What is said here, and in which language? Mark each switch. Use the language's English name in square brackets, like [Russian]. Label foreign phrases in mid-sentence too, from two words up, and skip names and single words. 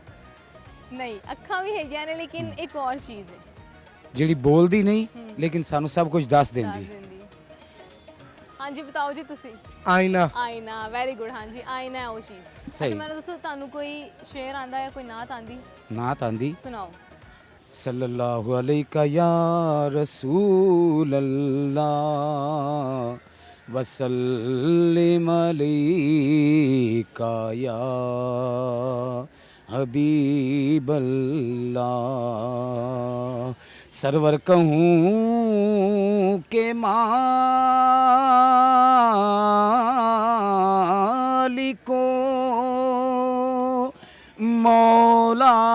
[Punjabi] ਨਹੀਂ ਅੱਖਾਂ ਵੀ ਹੈਗੀਆਂ ਨੇ ਲੇਕਿਨ ਇੱਕ ਹੋਰ ਚੀਜ਼ ਹੈ ਜਿਹੜੀ ਬੋਲਦੀ ਨਹੀਂ ਲੇਕਿਨ ਸਾਨੂੰ ਸਭ ਕੁਝ ਦੱਸ ਦੱਸ ਦਿੰਦੀ ਦਿੰਦੀ ਹੈ ਹਾਂਜੀ ਬਤਾਓ ਜੀ ਤੁਸੀਂ आईना ਆਇਨਾ [English] very good [Punjabi] ਹਾਂਜੀ ਆਇਨਾ ਹੈ ਉਹ ਚੀਜ਼ ਸਹੀ। ਅੱਛਾ ਮੈਨੂੰ ਦੱਸੋ ਤੁਹਾਨੂੰ ਕੋਈ ਸ਼ੇਰ ਆਂਦਾ ਹੈ ਕੋਈ ਨਾਤ ਆਂਦੀ ਨਾਤ ਆਂਦੀ ਸੁਣਾਓ [Arabic] صلى الله عليك يا رسول الله وسلم عليك يا حبيب الله [Urdu] سرور کہوں کے مالکو مولا